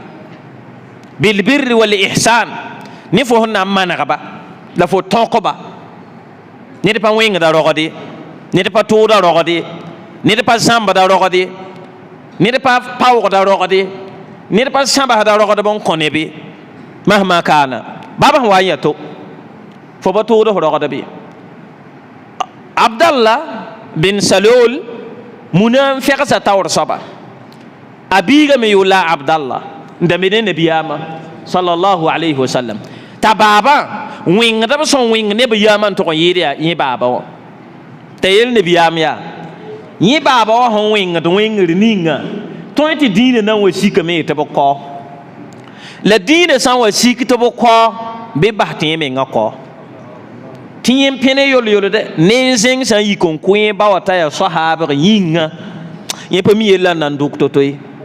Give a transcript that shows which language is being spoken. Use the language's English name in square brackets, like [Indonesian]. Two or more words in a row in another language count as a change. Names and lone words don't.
[Arabic] بالبر والإحسان [Mossi] ne fo sẽn na n manegba la fo tõkba ned pa wẽngda rogde ned pa tʋʋda rogde ned pa zãmbda rogde ned pa paoogda rogde ned pa sãbsda rogdb n kõ nebe mahma kaana baba sẽn wa n ya to fo ba tʋʋd f rogdb ye abdallah bin salol muna n fegsa taoor soaba a biiga me yʋʋla abdallah n dame ne nabiyaamã [Arabic] صلى الله عليه وسلم [Mossi] t'a baabã wẽngdb sẽn wẽng neb yaamã n tʋg n yɩɩd yaa yẽ baaba wã t'a yel nabiyaam yaa yẽ baaba wã sẽn wẽngd wẽngr ninga tõe tɩ dĩinã na n wa sikame tɩ b kao la dĩinã sã n wa sik tɩ b kao bɩ bas tɩ yẽ menga kao tɩ yẽ pẽne yol-yolde ne n zẽng sã n yik n kõ yẽ ba wa t'a yaa soaabg yĩnga yẽ pa mi yella n nan dʋk to-to ye